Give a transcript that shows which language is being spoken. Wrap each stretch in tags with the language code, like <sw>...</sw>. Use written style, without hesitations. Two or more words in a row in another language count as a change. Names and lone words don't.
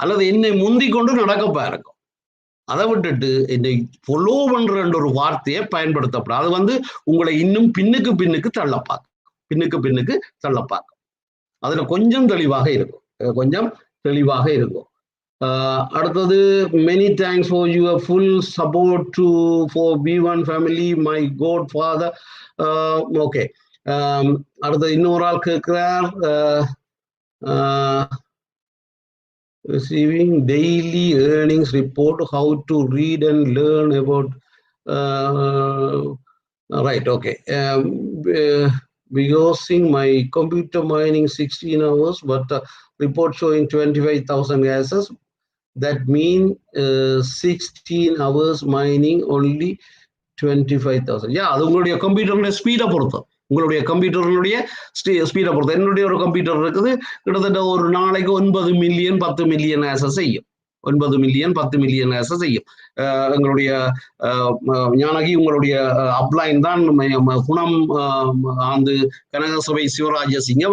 <ta>அல்லது என்னை முந்திக் கொண்டு நடக்க பாருங்க. அதை விட்டுட்டு என்னை ஃபாலோ பண்ற ஒரு வார்த்தையை பயன்படுத்தப்படும். அது வந்து உங்களை இன்னும் பின்னுக்கு தள்ளப்பாக்கும். அதுல கொஞ்சம் தெளிவாக இருக்கும்.</ta> <en>அடுத்தது many thanks for your full support for Beeone family, my godfather.</en> <ta>ஓகே, அடுத்தது இன்னொரு ஆள் கேட்கிறார்,</ta> <en>receiving daily earnings report, how to read and learn about right. Okay, using my computer mining 16 hours but report showing 25,000 gases. That mean 16 hours mining only 25,000.</en> <ta>அது உங்களுடைய கம்ப்யூட்டருடைய ஸ்பீடை பொறுத்து, உங்களுடைய கம்ப்யூட்டருடைய ஸ்பீடை பொறுத்து. என்னுடைய ஒரு கம்ப்யூட்டர் இருக்குது, கிட்டத்தட்ட ஒரு நாளைக்கு 9 மில்லியன் 10</ta> <en>million hashes</en> <ta>செய்யும். 9 மில்லியன் 10</ta> <en>million hashes</en> <ta>செய்யும். எங்களுடைய ஞானகி உங்களுடைய அப்லைன் தான் குணம் ஆந்து கனகசபை சிவராஜசிங்கம்.</ta>